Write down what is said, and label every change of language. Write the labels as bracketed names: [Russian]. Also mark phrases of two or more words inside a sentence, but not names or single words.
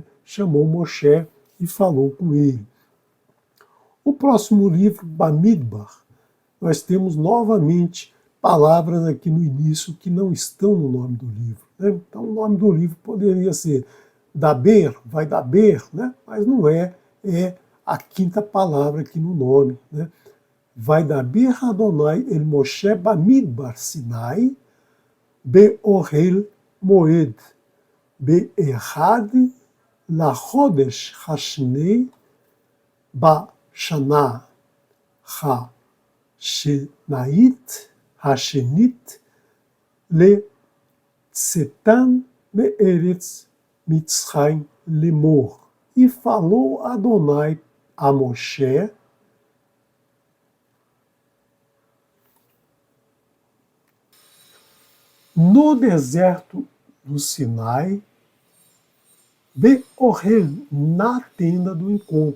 [Portuguese] Chamou Moshe e falou com ele. O próximo livro, Bamidbar, nós temos novamente palavras aqui no início que não estão no nome do livro, né? Então o nome do livro poderia ser Daber, [Hebrew] וידבר, [Portuguese] né? Mas não é a quinta palavra aqui no nome, né? [Hebrew] וידבר ה' אל משה במדבר סיני באהל מועד באחד לחדש השני בשנה השנית לצאתם מארץ מצרים לאמר. [Portuguese] E falou Adonai a Moshe no deserto do Sinai, Be'ohel, na tenda do encontro.